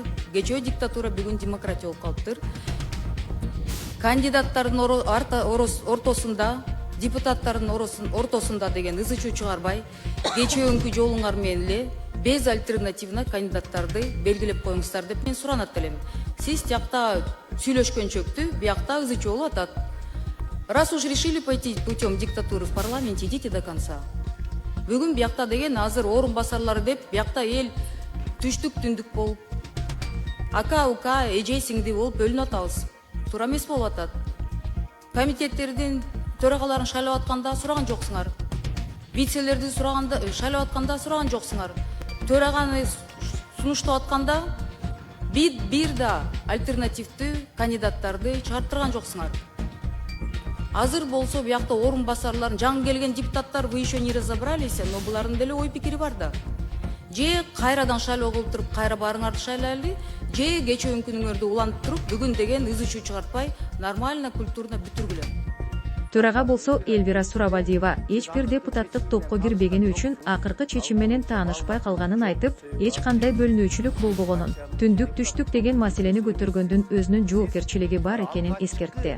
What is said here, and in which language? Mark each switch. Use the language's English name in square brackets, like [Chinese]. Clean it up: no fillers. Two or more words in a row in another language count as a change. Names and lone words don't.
[Kyrgyz] Кечээ диктатура, бүгүн демократия болуп калыптыр. Кандидаттардын ортосунда, депутаттардын ортосунда деген ызы чуу чыгарбай, кечээөнкү жолуңар менен эле [Russian] без альтернативна [Kyrgyz] кандидаттарды белгилеп коюңуздар деп мен суранат элем. Сиз тиякта сүйлөшкөнчөктү, биякта ызы чуу болуп атат. [Russian] Раз уж решили пойти путем диктатуры в парламенте, идите до конца. [Kyrgyz] Бүгүн биякта деген азыр орун басарлары деп, биякта эл түштүк түндүк болуп, ака ука, эже сиңди болуп бөлүнүп атабыз. Туура эмес болуп атат. Комитеттердин төрагаларын шайлап атканда сураган жоксуңар. Вицелерди шайлап атканда сураган жоксуңар. Төраганы сунуштап атканда бир да альтернативдүү кандидаттарды чыгарттырган жоксуңар. Азыр болсо биякта орун басарларын жаңы келген депутаттар [Russian] вы еще не разобрались, но [Kyrgyz] булардын деле ой пикири бар да. Же кайрадан шайлоо кылып туруп, кайра барыңарды шайлайлы, же кечээөнкүнүңөрдү улантып туруп, бүгүн деген ызы чуу чыгартпай, [Russian] нормально, культурно [Kyrgyz] бүтүргүлө. Төрага болсо Элвира Сурабалдиева эч бир депутаттык топко кирбегени үчүн акыркы чечим менен таанышпай калганын айтып, эч кандай бөлүнүүчүлүк болбогонун, түндүк түштүк деген маселени көтөргөндүн өзүнүн жоопкерчилиги бар экенин эскертти.